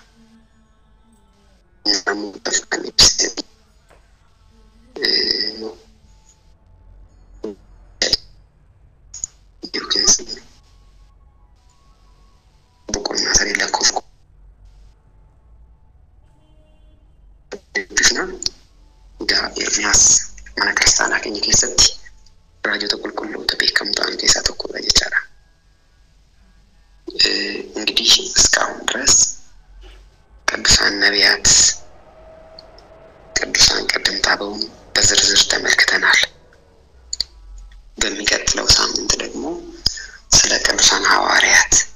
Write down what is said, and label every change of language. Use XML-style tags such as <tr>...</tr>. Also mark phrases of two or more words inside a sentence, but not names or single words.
<om>Namootaaf kan ibsate yookiin boqonnaa 3 lakkoofsa dubbifna. Ermiyaas mana kiristaanaa keenya keessatti raajota qulqulloota beekamoo ta'an keessaa tokkodha jechaadha.</om> <am>እንግዲህ እስካሁን ድረስ ቅዱሳን ነቢያት ቅዱሳን ቀደምት አበውን በዝርዝር ተመልክተናል። በሚቀጥለው ሳምንት ደግሞ ስለ ቅዱሳን ሐዋርያት</am>